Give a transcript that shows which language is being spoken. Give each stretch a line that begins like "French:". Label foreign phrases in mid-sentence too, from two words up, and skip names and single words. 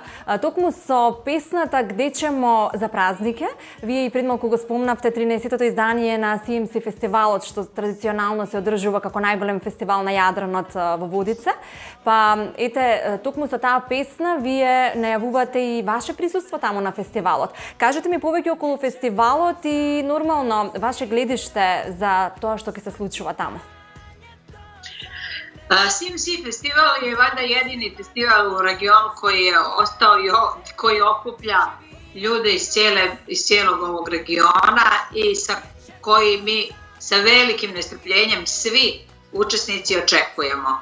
Macedonian: Токму со песната Где ćemo за празнике, вие и пред малку го спомнавте 13-тото издание на CMC фестивалот, што традиционално се одржува како најголем фестивал на Јадранот во Водице. Па, ете, токму со таа песна вие најавувате и ваше присуство таму на фестивалот. Кажете ми повеќе околу фестивалот и
Serbian: normalno vaše gledište za to što će se slučuva tamo? CMC festival je valjda jedini festival u regionu koji je ostao i koji okuplja ljude iz cijelog ovog regiona i sa koji mi sa velikim nestrpljenjem svi učesnici očekujemo.